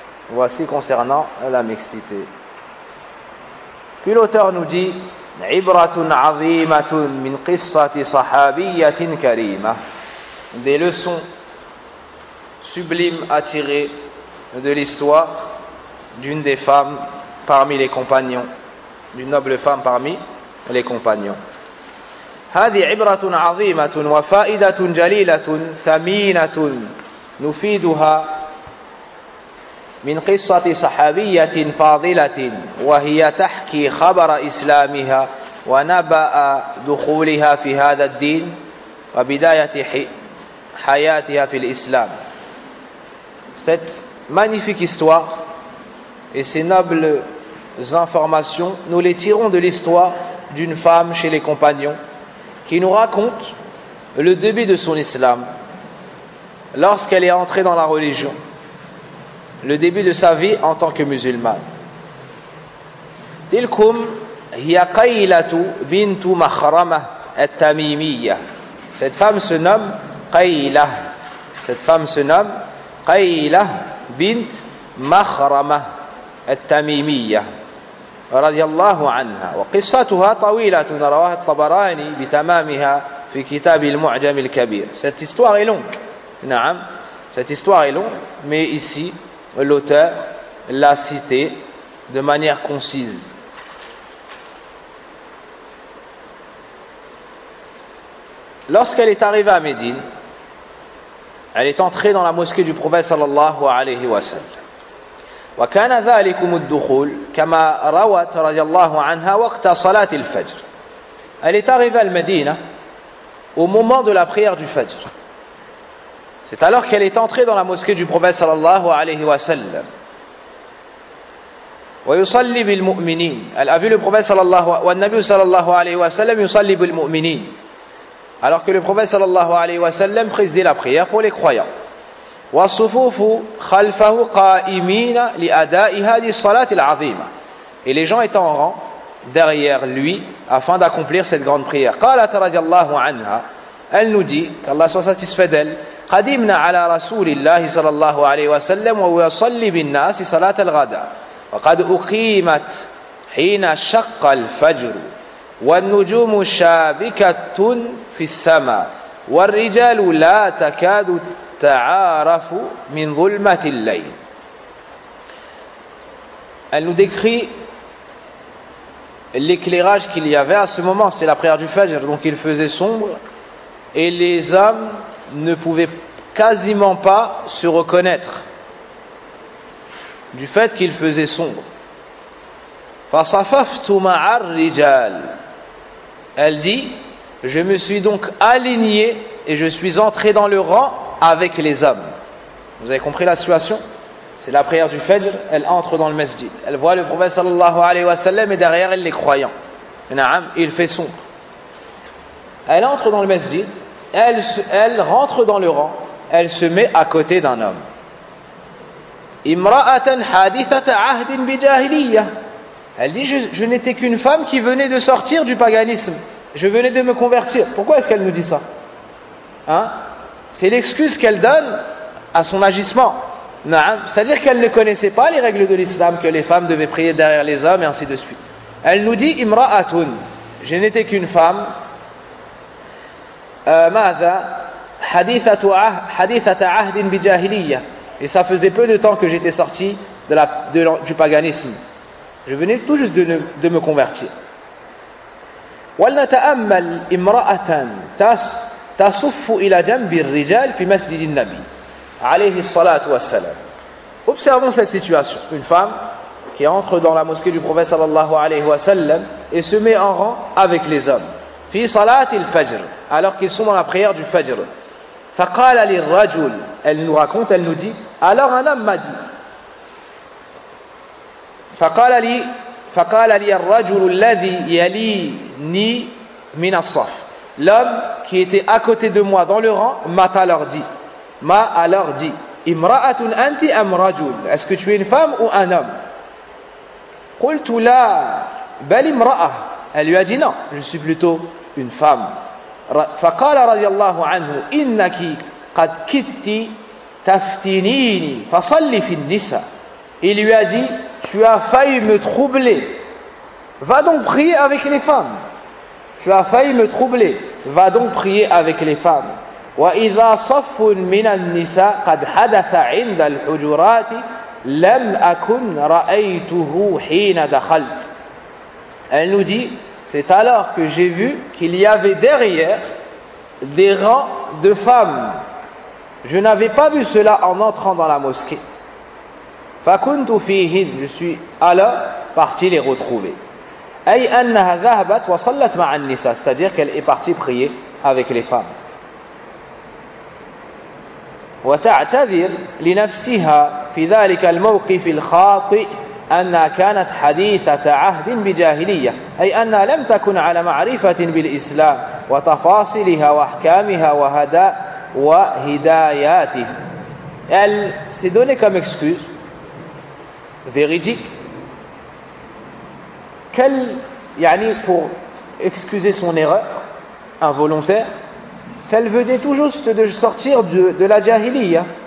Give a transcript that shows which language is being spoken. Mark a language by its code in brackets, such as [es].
[fr] Voici concernant la mixité. Puis l'auteur nous dit « [ar] Ibratun azimatun min qissati sahabiyatin karima [fr] » des leçons sublimes à tirer de l'histoire d'une des femmes parmi les compagnons, d'une noble femme parmi les compagnons. [ar] هذه عبرة عظيمة وفائدة جليلة ثمينة نفيدها من قصة صحابية فاضلة وهي تحكي خبر إسلامها ونبأ دخولها في هذا الدين وبداية حياتها في الإسلام. [fr] Cette magnifique histoire et ces nobles informations, nous les tirons de l'histoire d'une femme chez les compagnons qui nous raconte le début de son islam, lorsqu'elle est entrée dans la religion, le début de sa vie en tant que musulmane. [ar] Tilkum hiya Qaylatu bintu Mahrama at-Tamimiyya. [fr] Cette femme se nomme Qayla bint Mahrama at-Tamimiyya. [ar] رضي الله عنها وقصتها طويلة رواها الطبراني بتمامها في كتاب المعجم الكبير. [fr] Cette histoire est longue. [ar] نعم. [fr] Cette histoire est longue, mais ici l'auteur l'a cité de manière concise. Lorsqu'elle est arrivée à Médine, elle est entrée dans la mosquée du prophète sallallahu alayhi wa sallam. [ar] وكان ذلكم الدخول كما روت رضي الله عنها وقت صلاة الفجر. [fr] Elle est arrivée à Médine au moment de la prière du Fajr. C'est alors qu'elle est entrée dans la mosquée du prophète sallallahu alayhi wa sallam. [ar] ويصلي بالمؤمنين. [fr] Elle a vu le prophète sallallahu alayhi wa sallam [ar] والنبي صلى الله عليه وسلم يصلي بالمؤمنين. [fr] Alors que le prophète sallallahu alayhi wa sallam présidait la prière pour les croyants. [ar] والصفوف خلفه قائمين لأداء هذه الصلاة العظيمة. [fr] Et les gens étaient en rang derrière lui afin d'accomplir cette grande prière. [ar] قالت رضي الله عنها. [fr] Elle nous dit qu'Allah soit satisfait d'elle. [ar] قدمنا على رسول الله صلى الله عليه وسلم ويصلي بالناس صلاة الغداء. وقد أقيمت حين شق الفجر والنجوم شابكة في السماء والرجال لا تكاد ta'arafu min dhulmatil layl. [fr] Elle nous décrit l'éclairage qu'il y avait à ce moment. C'est la prière du Fajr, donc il faisait sombre et les hommes ne pouvaient quasiment pas se reconnaître du fait qu'il faisait sombre. [ar] Fa safaftu ma'ar rijal. [fr] Elle dit, je me suis donc aligné et je suis entré dans le rang avec les hommes. Vous avez compris la situation? C'est la prière du Fajr, elle entre dans le masjid. Elle voit le prophète sallallahu alayhi wa sallam et derrière elle les croyants. Naam, il fait sombre. Elle entre dans le masjid, elle rentre dans le rang, elle se met à côté d'un homme. [ar] امرأة حادثة عهد بجاهلية. [fr] Elle dit, je n'étais qu'une femme qui venait de sortir du paganisme. Je venais de me convertir. Pourquoi est-ce qu'elle nous dit ça? Hein? C'est l'excuse qu'elle donne à son agissement. C'est-à-dire qu'elle ne connaissait pas les règles de l'islam, que les femmes devaient prier derrière les hommes et ainsi de suite. Elle nous dit, imra'atun, je n'étais qu'une femme. [ar] Ma'adha, hadithata ahdin bijahiliya. [fr] Et ça faisait peu de temps que j'étais sorti du paganisme. Je venais tout juste de me convertir. [ar] ولنتأمل امرأة تصف إلى جنب الرجال في مسجد النبي عليه الصلاة والسلام. [fr] Observons cette situation. Une femme qui entre dans la mosquée du prophète sallallahu alayhi wa sallam et se met en rang avec les hommes. [ar] في صلاة الفجر. [fr] Alors qu'ils sont dans la prière du Fajr. [ar] فقال للرجل. [fr] Elle nous raconte, elle nous dit. Alors un homme m'a dit. [ar] فقال لي الرجل الذي يليني من الصف. [fr] L'homme qui était à côté de moi dans le rang m'a alors dit [ar] امرأة أنت أم رجل. [fr] Est-ce que tu es une femme ou un homme? [ar] قلت لا بل امرأة. [fr] Elle lui a dit non, je suis plutôt une femme. [ar] فقال رضي الله عنه إنك قد كدت تفتنيني فصلي في النساء. [fr] Il lui a dit, tu as failli me troubler. Va donc prier avec les femmes. Tu as failli me troubler. Va donc prier avec les femmes. [ar] وَإِذَا صَفُّ مِنَ النِّسَاءِ قَدْ حَدَثَ عِنْدَ الْحُجُرَاتِ لَمْ أَكُنْ رَأَيْتُهُ حِينَ دَخَلْتُ. [fr] Elle nous dit, c'est alors que j'ai vu qu'il y avait derrière des rangs de femmes. Je n'avais pas vu cela en entrant dans la mosquée. [ar] فكنت فيهن. [fr] Je suis alors parti les retrouver. [ar] أي أنها ذهبت وصلت مع النساء. [fr] C'est-à-dire qu'elle est partie prier avec les femmes. [ar] وتعتذر لنفسها في ذلك الموقف الخاطئ أنها كانت حديثة عهد بجاهلية. أي أنها لم تكن على معرفة بالإسلام وتفاصيلها وأحكامها وهداياته. [fr] Elle s'est donné comme excuse véridique qu'elle, yani pour excuser son erreur involontaire, qu'elle venait tout juste de sortir de la jahiliya.